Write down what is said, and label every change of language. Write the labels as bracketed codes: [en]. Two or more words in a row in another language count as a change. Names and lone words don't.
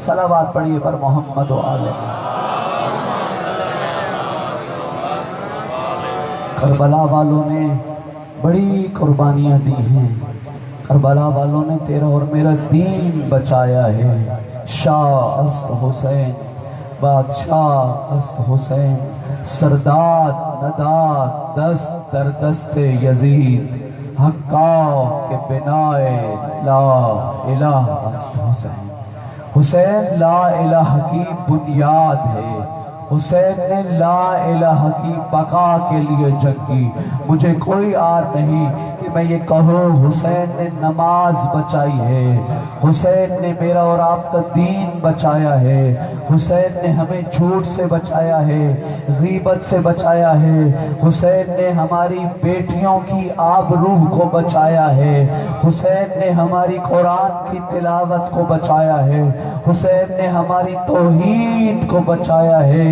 [ur] صلوات پڑھیے پر محمد و آل. کربلا والوں نے بڑی قربانیاں دی ہیں. کربلا والوں نے تیرا اور میرا دین بچایا ہے. [fa] شاہ است حسین، بادشاہ است حسین، سرداد نداد دست در دست یزید، حقا کے بنائے [ar] لا الہ [fa] است حسین. [ur] حسین [ar] لا الہ [ur] کی بنیاد ہے. حسین نے [ar] لا الہ [ur] کی بقا کے لیے جنگ کی. مجھے کوئی آر نہیں کہ میں یہ کہوں حسین نے نماز بچائی ہے، حسین نے میرا اور آپ کا دین بچایا ہے، حسین نے ہمیں جھوٹ سے بچایا ہے، غیبت سے بچایا ہے، حسین نے ہماری بیٹیوں کی آبروح کو بچایا ہے، حسین نے ہماری قرآن کی تلاوت کو بچایا ہے، حسین نے ہماری توحید کو بچایا ہے۔